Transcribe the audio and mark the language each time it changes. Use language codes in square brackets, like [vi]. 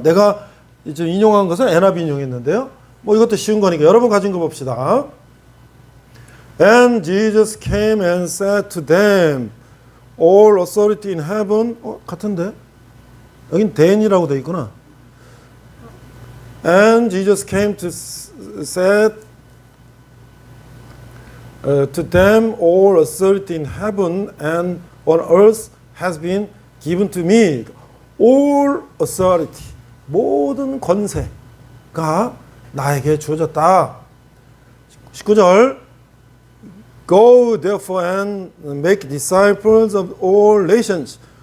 [ko] 내가 지금 인용한 것은 NIV 인용했는데요. 뭐 이것도 쉬운 거니까 여러분 가진 거 봅시다. [en] And Jesus came and said to them, all authority in heaven. [ko] 같은데? 여긴 then이라고 돼 있구나. [en] And Jesus came to set to them all authority in heaven and on earth has been given to me. All authority, [ko] 모든 권세가 나에게 주어졌다. [en] 19절 Go therefore and make disciples of all nations.